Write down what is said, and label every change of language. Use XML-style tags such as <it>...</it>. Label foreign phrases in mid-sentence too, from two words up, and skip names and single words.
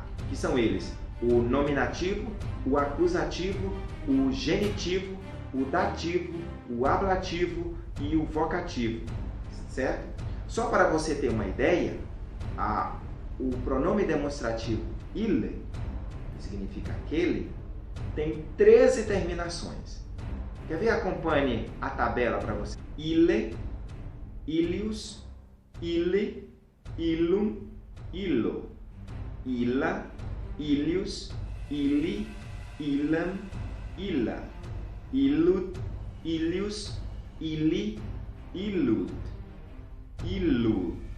<pt>Que são eles: o nominativo, o acusativo, o genitivo, o dativo, o ablativo e o vocativo, certo? Só para você ter uma ideia, o pronome demonstrativo ille, que significa aquele, tem 13 terminações. Quer ver? Acompanhe a tabela para você.</pt> <la>Ille, illius, ille, illum, illo. Illa, illius, ili, ilam, illa, illud, illius, ili, illud, illu.</la>